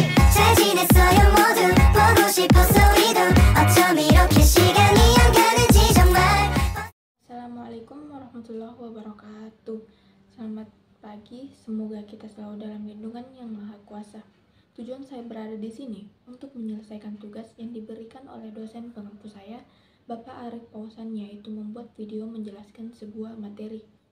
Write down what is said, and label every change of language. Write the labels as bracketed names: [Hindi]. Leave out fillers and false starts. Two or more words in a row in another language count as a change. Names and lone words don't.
[Korean] 잘 지냈어요 모두 보고 싶어서 이도 어쩜 이렇게 시간이 안 가는지 정말. [Arabic] السلام عليكم ورحمة الله وبركاته. [Indonesian] Selamat pagi, semoga kita selalu dalam lindungan yang maha kuasa. Tujuan saya berada di sini untuk menyelesaikan tugas yang diberikan oleh dosen pengampu saya, Bapak Arif Pausan, yaitu membuat video menjelaskan sebuah materi.